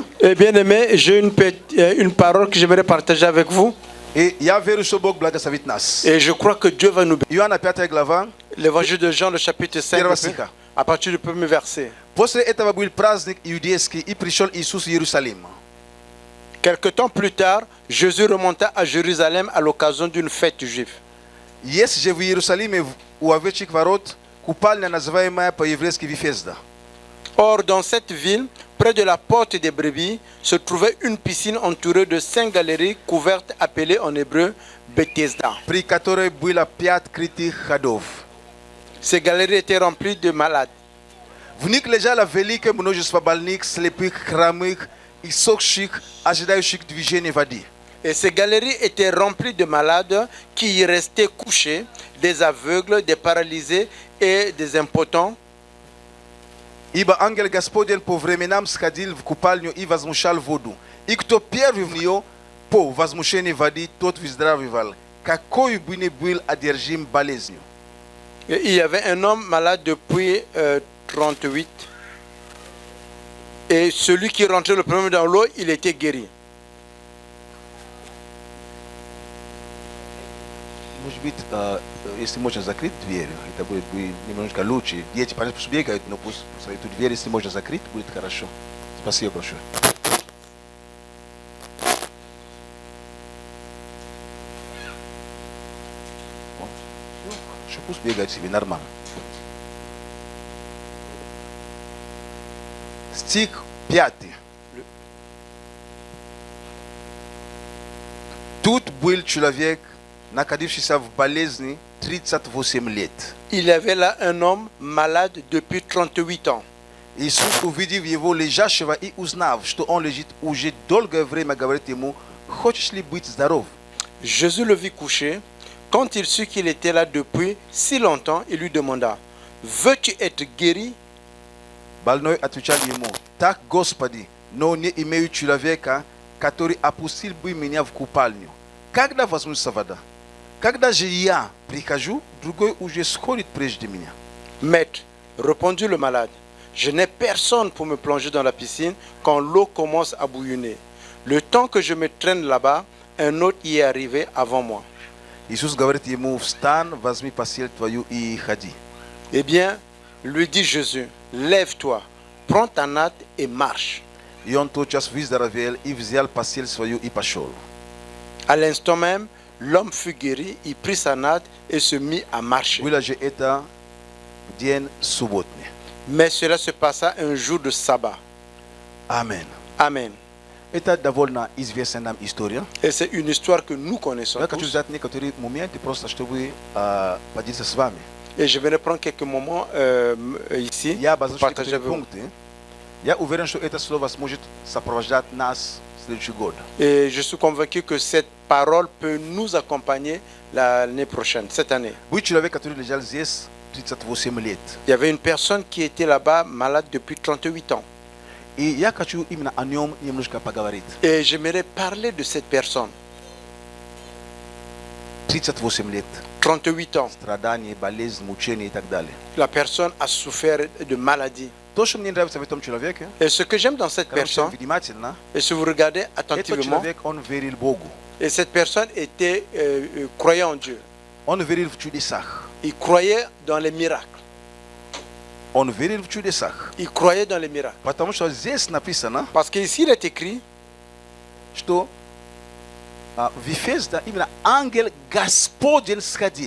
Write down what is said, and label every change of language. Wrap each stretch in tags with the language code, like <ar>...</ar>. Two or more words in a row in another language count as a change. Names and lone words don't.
<fr>Et bien-aimés, j'ai une parole que j'aimerais partager avec vous.</fr> <ru>И я верю, что Бог благословит нас.</ru> <fr>Et je crois que Dieu va nous bénir.</fr> <ru>Иоанна 5 глава.</ru> <fr>L'évangile de Jean, le chapitre 5,</fr> <ru>Первого стиха.</ru> <fr>à partir du premier verset.</fr> <ru>После этого был праздник иудейский, и пришел Иисус в Иерусалим.</ru> <fr>Quelque temps plus tard, Jésus remonta à Jérusalem à l'occasion d'une fête juive.</fr> <ru>Есть же в Иерусалиме у овечьих ворот купальня, называемая по-еврейски Вифезда.</ru> <fr>Or, dans cette ville, près de la porte des brebis, se trouvait une piscine entourée de 5 galeries couvertes appelées en hébreu Bethesda.</fr> <ru>При которой было 5 крытых ходов.</ru> <fr>Ces galeries étaient remplies de malades.</fr> <ru>В них лежало великое множество больных, слепых, хромых, иссохших, ожидающих движения воды.</ru> <fr>Et ces galeries étaient remplies de malades qui y restaient couchés, des aveugles, des paralysés et des impotents.</fr> <ru>Ибо ангел Господень по временам сходил в купальню и возмущал воду. И кто первый в нее по возмущению воды, тот выздоравливал, какой бы ни был одержим болезнью.</ru> <fr>Et il y avait un homme malade depuis 38. Et celui qui rentrait le premier dans l'eau, il était guéri.</fr> <ru>Может быть, если можно закрыть дверь, это будет немножко лучше. Дети, пусть бегают, но пусть эту дверь, если можно закрыть, будет хорошо. Спасибо большое. Хорошо, пусть бегают себе нормально. Стих 5. Тут был человек, находившийся в болезни 38 лет.</ru> <fr>Il y avait là un homme malade depuis 38 ans.</fr> <ru>Иисус, увидев его лежащего и узнав, что он лежит, уже долгое время говорит ему, хочешь ли быть здоров?</ru> <fr>Jésus le vit couché. Quand il sut qu'il était là depuis si longtemps, il lui demanda, veux-tu être guéri?</fr> <ru>Больной отвечал ему: так, Господи, но не имею человека, который опустил бы меня в купальню, когда возьмусь вода. Когда же я прихожу, другой уже сходит прежде меня.</ru> <fr>Maître, répondit le malade, je n'ai personne pour me plonger dans la piscine quand l'eau commence à bouillonner. Le temps que je me traîne là-bas, un autre y est arrivé avant moi.</fr> <ru>Иисус говорит ему: встань, возьми постель твою и ходи.</ru> <fr>Eh bien, lui dit Jésus, lève-toi, prends ta natte et marche.</fr> <ru>И он тотчас выздоровел и взял постель свою и пошел.</ru> <fr>À l'instant même, l'homme fut guéri, il prit sa natte et se mit à marcher.</fr> <ru>Было же это день субботний.</ru> <fr>Mais cela se passa un jour de sabbat.</fr> <ru>Амен.</ru> <fr>Amen.</fr> <ru>Это довольно известная нам история.</ru> <fr>Et c'est une histoire que nous connaissons</fr> <ru>Я хочу</ru> <fr>tous.</fr> <ru>взять некоторые моменты, просто чтобы поделиться с вами.</ru> <fr>Et je vais reprendre quelques moments ici</fr> <ru>Я</ru> <fr>pour</fr> <ru>обозначу</ru> <fr>partager</fr> <ru>некоторые</ru> <fr>avec vous.</fr> <ru>пункты. Я уверен, что это слово сможет сопровождать нас в следующий год.</ru> <fr>Et je suis convaincu que cette parole peut nous accompagner l'année prochaine, cette année.</fr> <ru>Был человек, который лежал здесь 38 лет.</ru> <fr>Il y avait une personne qui était là-bas malade depuis 38 ans.</fr> <ru>И я хочу именно о нем немножко поговорить.</ru> <fr>Et j'aimerais parler de cette personne.</fr> <ru>38 лет.</ru> <fr>38 ans.</fr> <ru>Страдания, болезнь, мучения и так далее.</ru> <fr>La personne a souffert de maladie.</fr> <ru>То, что мне нравится в этом человеке,</ru> <fr>Et ce que j'aime dans cette</fr> <ru>короче,</ru> <fr>personne,</fr> <ru>внимательно,</ru> <fr>et si vous regardez</fr> <ru>этот</ru> <fr>attentivement,</fr> <ru>человек, он верил Богу.</ru> <fr>et cette personne était croyant en Dieu.</fr> <ru>Он верил в чудесах.</ru> <fr>Il croyait dans les miracles.</fr> <ru>Он верил в чудесах.</ru> <fr>Il croyait dans les miracles.</fr> <ru>Потому что здесь написано,</ru> <fr>Parce qu'ici, il est écrit,</fr> <ru>что в Ефесда именно ангел Господень сходил.</ru>